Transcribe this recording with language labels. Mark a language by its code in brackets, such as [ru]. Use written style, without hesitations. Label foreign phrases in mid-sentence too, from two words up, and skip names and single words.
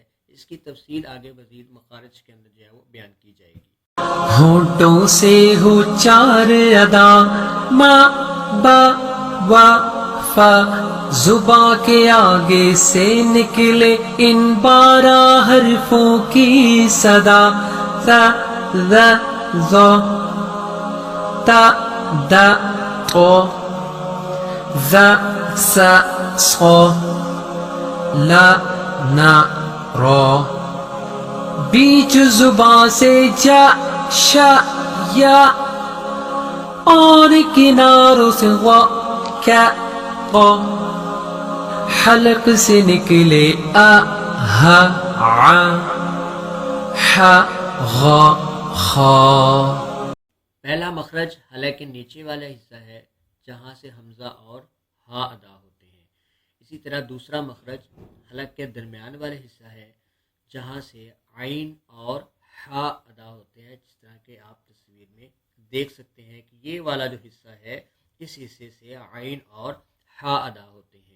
[ur] اس کی تفصیل آگے مزید مخارج کے اندر جو ہے وہ بیان کی جائے گی۔ ہونٹوں سے ہو 4 ادا، ما، با، وا، فا، زباں کے آگے سے نکلے ان 12 حرفوں کی صدا، ث، ظ، ظ، ت، د، ط، ظ، س، ص، ل، ن، ر۔ بیچ زباں سے جا، ش، یا، اور کناروں سے غ، ک، ق۔ حلق سے نکلے ا، ہ، ع، ح، غ، خ۔ پہلا مخرج حلق کے نیچے والا حصہ ہے جہاں سے حمزہ اور ہا ادا ہوتے ہیں۔ اسی طرح دوسرا مخرج حلق کے درمیان والا حصہ ہے جہاں سے عین اور ہا ادا ہوتے ہیں، جس طرح کہ آپ تصویر میں دیکھ سکتے ہیں کہ یہ والا جو حصہ ہے اس حصے سے عین اور ہا ادا ہوتے ہیں۔